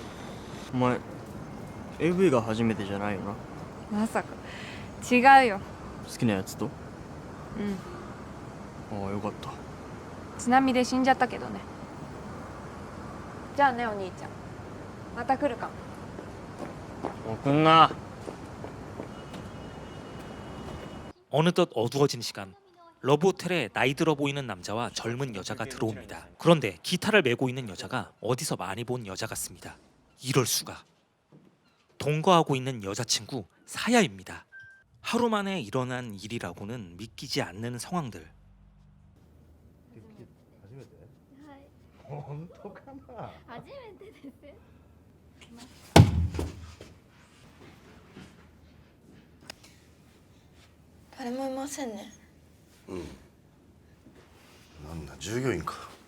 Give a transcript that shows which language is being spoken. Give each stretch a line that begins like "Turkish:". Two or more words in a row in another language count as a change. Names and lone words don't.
Japanese: お前 AV が初めてじゃないよな。まさか違うよ。好きなやつと？うん。ああ、よかった。津波で死んじゃったけどね。じゃあねお兄ちゃんまた来るかも。もう来んな。
Korean: 어느덧 어두워진 시간. 러브호텔에 나이 들어 보이는 남자와 젊은 여자가 들어옵니다. 그런데 기타를 메고 있는 여자가 어디서 많이 본 여자 같습니다. 이럴 수가. 동거하고 있는 여자친구 사야입니다. 하루 만에 일어난 일이라고는 믿기지 않는 상황들.
Japanese: 本当かな。初めてです。誰もいませんね。なんだ従業員か。